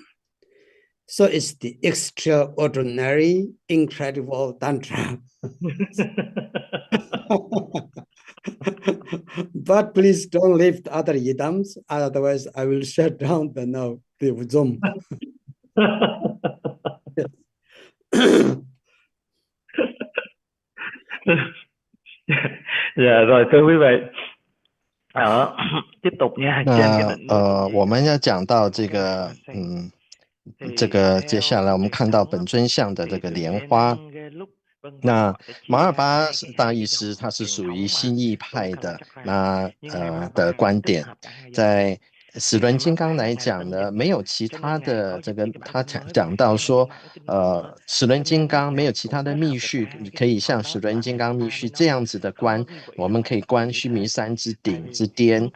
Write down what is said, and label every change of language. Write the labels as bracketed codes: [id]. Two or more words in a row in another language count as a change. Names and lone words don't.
[en] So it's the extraordinary, incredible Tantra. But please don't leave the other yidams, otherwise I will shut down the Zoom. [vi] Dạ rồi thưa quý vị, tiếp tục nha. [zh] 我们要讲到这个接下来我们看到本尊像的这个莲花。那马尔巴大义师他是属于新义派的的观点，在时轮金刚来讲呢，没有其他的这个他讲到说，时轮金刚没有其他的密续可以像时轮金刚密续这样子的观，我们可以观须弥山之顶之巅。